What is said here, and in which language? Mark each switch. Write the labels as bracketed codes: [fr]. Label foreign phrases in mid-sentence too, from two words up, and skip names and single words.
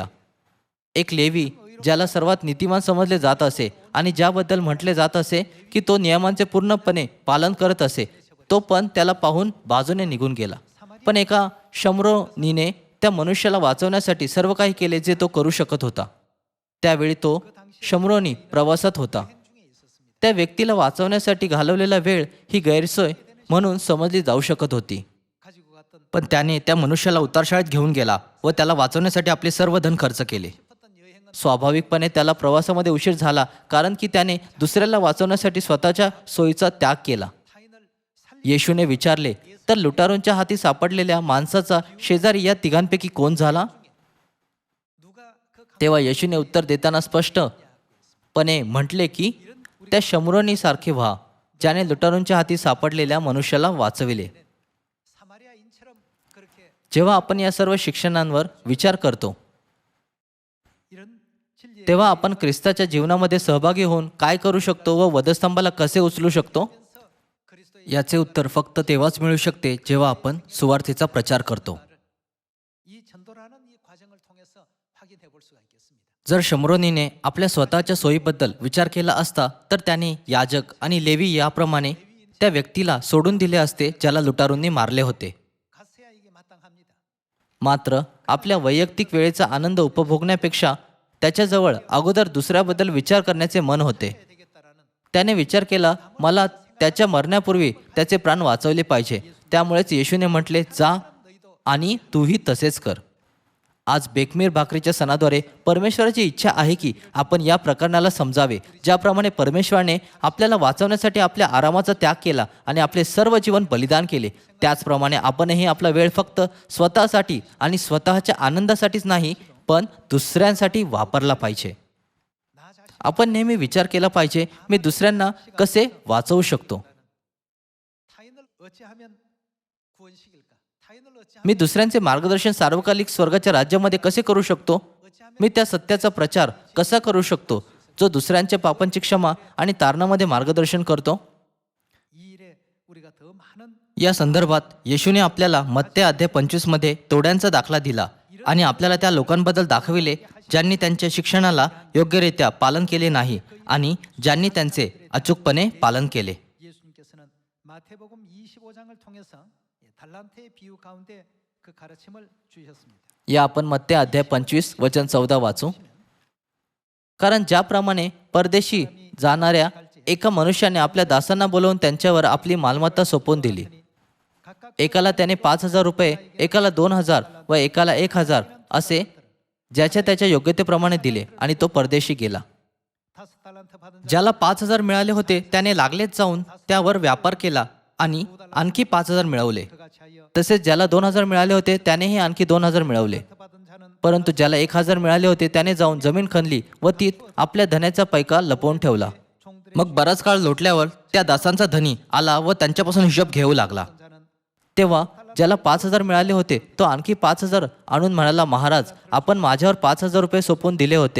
[mr] एक लेवी ज्याला सर्वात नीतिमान समजले जात असे आणि ज्याबद्दल म्हटले जात असे की तो नियमांचे पूर्णपणे पालन करत असे, तो पण त्याला पाहून बाजूने निघून गेला. पण एका शम्रोनीने त्या मनुष्याला वाचवण्यासाठी सर्व काही केले जे तो करू शकत होता. त्यावेळी तो शम्रोनी प्रवासात होता. त्या व्यक्तीला वाचवण्यासाठी घालवलेला वेळ ही गैरसोय म्हणून समजली जाऊ शकत होती. [ko] 가지고 갔던 [mr] पण त्याने त्या मनुष्याला उतारशाळेत घेऊन गेला व त्याला वाचवण्यासाठी आपले सर्व धन खर्च केले. [ko] 싶었던 여행은 [mr] स्वाभाविकपणे त्याला प्रवासामध्ये उशीर झाला, कारण की त्याने दुसऱ्याला वाचवण्यासाठी स्वतःच्या सोयीचा त्याग केला. [ko] 타인을 살 [mr] येशूने विचारले, तर लुटारूंच्या हाती सापडलेल्या माणसाचा शेजारी या तिघांपैकी कोण झाला? [ko] 누가 그 [mr] तेव्हा येशूने उत्तर देताना स्पष्टपणे म्हटले की त्या शम्रोनीसारखे व्हा ज्याने लुटारूंच्या हाती सापडलेल्या मनुष्याला वाचविले. [ko] 사마리아인처럼 그렇게 [mr] जेव्हा आपण या सर्व शिक्षणांवर विचार करतो [ko] 이런 진리에 [mr] तेव्हा आपण ख्रिस्ताच्या जीवनामध्ये सहभागी होऊन काय करू शकतो व वधस्तंभाला कसे उचलू शकतो? [ko] 그리스도의 [mr] याचे उत्तर फक्त तेव्हाच मिळू शकते जेव्हा आपण सुवार्तेचा प्रचार करतो. [ko] 이 전도라는 이 과정을 통해서 확인해 볼 수가 있겠습니다. [mr] जर शम्रोनीने आपल्या स्वतःच्या सोयीबद्दल विचार केला असता तर त्याने याजक आणि लेवी याप्रमाणे त्या व्यक्तीला सोडून दिले असते ज्याला लुटारूंनी मारले होते. [ko] 가서야 이게 마땅합니다. [mr] मात्र आपल्या वैयक्तिक वेळेचा आनंद उपभोगण्यापेक्षा त्याच्याजवळ अगोदर दुसऱ्याबद्दल विचार करण्याचे मन होते. [ko] 해야 되겠다라는 [mr] त्याने विचार केला, मला त्याच्या मरण्यापूर्वी त्याचे प्राण वाचवले पाहिजे. त्यामुळेच येशूने म्हटले, जा आणि तूही तसेच कर. आज बेकमेर भाकरीच्या सणाद्वारे परमेश्वराची इच्छा आहे की आपण या प्रकरणाला समजावे. ज्याप्रमाणे परमेश्वराने आपल्याला वाचवण्यासाठी आपल्या आरामाचा त्याग केला आणि आपले सर्व जीवन बलिदान केले, त्याचप्रमाणे आपणही आपला वेळ फक्त स्वतःसाठी आणि स्वतःच्या आनंदासाठीच नाही, पण दुसऱ्यांसाठी वापरला पाहिजे. [ko] 나 자신 [mr] आपण नेहमी विचार केला पाहिजे, मी दुसऱ्यांना कसे वाचवू शकतो? [ko] 타인을 어찌하면 구원시킬까? 타인을 어찌하면 [mr] मी दुसऱ्यांचे मार्गदर्शन सार्वकालिक स्वर्गाच्या राज्यामध्ये कसे करू शकतो? मी त्या सत्याचा प्रचार कसा करू शकतो जो दुसऱ्यांच्या पापांची क्षमा आणि तारणामध्ये मार्गदर्शन करतो? [ko] 이 일에 우리가 더 많은 [mr] या संदर्भात येशूने आपल्याला मत्ते अध्याय 25 मध्ये तोड्यांचा दाखला दिला आणि आपल्याला त्या लोकांबद्दल दाखविले ज्यांनी त्यांच्या शिक्षणाला योग्यरित्या पालन केले नाही आणि ज्यांनी त्यांचे अचूकपणे पालन केले. [ko] 예수님께서는 마태복음 25장을 통해서 달란트의 비유 가운데 그 가르침을 주셨습니다. [mr] या आपण मत्ते अध्याय 25 वचन 14 वाचू. कारण ज्याप्रमाणे परदेशी जाणाऱ्या एका मनुष्याने आपल्या दासांना बोलवून त्यांच्यावर आपली मालमत्ता सोपवून दिली. [ko] 각각 [mr] एकाला त्याने 5,000 रुपये, एकाला 2,000 व एकाला 1,000 असे ज्याच्या त्याच्या योग्यतेप्रमाणे दिले आणि तो परदेशी गेला. [ko] 5 달란트 받은 [mr] ज्याला 5,000 मिळाले होते त्याने लागलेच जाऊन त्यावर व्यापार केला आणि आणखी 5,000 मिळवले. [ko] 그같이 하여 [mr] तसेच ज्याला 2,000 मिळाले होते त्यानेही आणखी 2,000 मिळवले. [ko] 받은 जा는 [mr] परंतु ज्याला 1,000 मिळाले होते त्याने जाऊन जमीन खणली व तीत आपल्या धनाचा पैका लपवून ठेवला. मग बराच काळ लोटल्यावर त्या दासांचा धनी आला व त्यांच्यापासून हिशोब घेऊ लागला. [ko] 자는 [mr] तेव्हा ज्याला 5,000 मिळाले होते तो आणखी 5,000 आणून म्हणाला, महाराज, आपण माझ्यावर 5,000 रुपये सोपवून दिले होते.